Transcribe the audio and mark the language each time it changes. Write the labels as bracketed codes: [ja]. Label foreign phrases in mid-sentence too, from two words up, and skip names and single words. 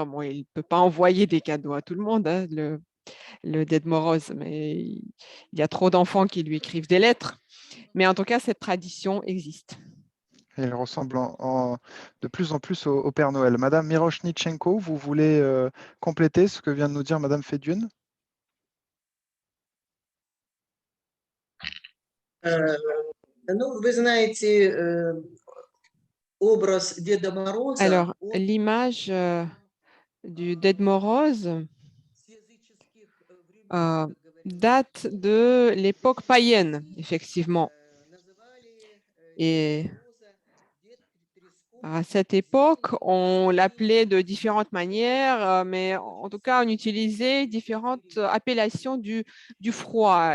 [fr] Bon, il ne peut pas envoyer des cadeaux à tout le monde, hein, le Dead Moroz, mais il y a trop d'enfants qui lui écrivent des lettres. Mais en tout cas, cette tradition existe. Il ressemble de plus en plus au Père Noël. Madame Miroshnichenko, vous voulez compléter ce que vient de nous dire Madame Fédune? [ru] Ну, вы знаете, образ Деда Мороза, [fr] Alors, l'image du Dead Moroz, date de l'époque païenne, effectivement. Et à cette époque, on l'appelait de différentes manières, mais en tout cas, on utilisait différentes appellations du froid.